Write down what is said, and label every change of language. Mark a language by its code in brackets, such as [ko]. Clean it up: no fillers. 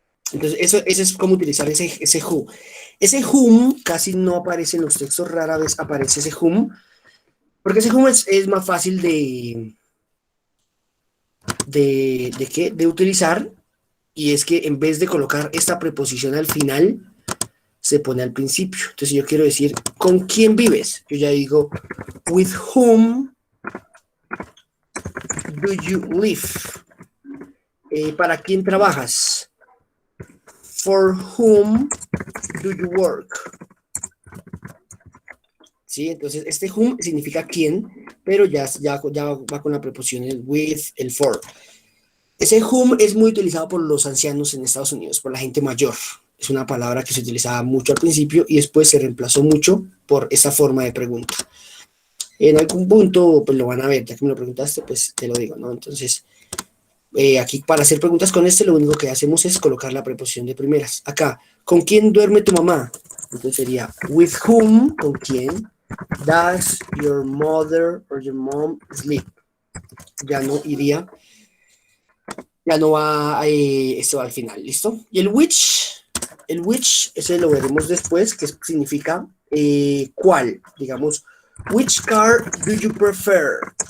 [es] Entonces, eso es como utilizar ese who. Ese whom casi no aparece en los textos, rara vez aparece ese whom, porque ese whom es más fácil de utilizar, y es que en vez de colocar esta preposición al final, se pone al principio. Entonces, si yo quiero decir, ¿con quién vives? [en] Yo ya digo, with whom do you live? [es] ¿Para quién trabajas? [en] For whom do you work? [es] ¿Sí? Entonces, este whom significa quién, pero ya va con la preposición el with, el for. Ese whom es muy utilizado por los ancianos en Estados Unidos, por la gente mayor. Es una palabra que se utilizaba mucho al principio y después se reemplazó mucho por esa forma de pregunta. En algún punto, pues lo van a ver, ya que me lo preguntaste, pues te lo digo, ¿no? Entonces, aquí para hacer preguntas con lo único que hacemos es colocar la preposición de primeras. Acá, ¿con quién duerme tu mamá? Entonces sería, [en] with whom, [es] ¿con quién? [en] Does your mother or your mom sleep? [es] Ya no iría, ya no va esto al final, ¿listo? Y el which, ese lo veremos después, que significa cuál, digamos, [en] which car do you prefer?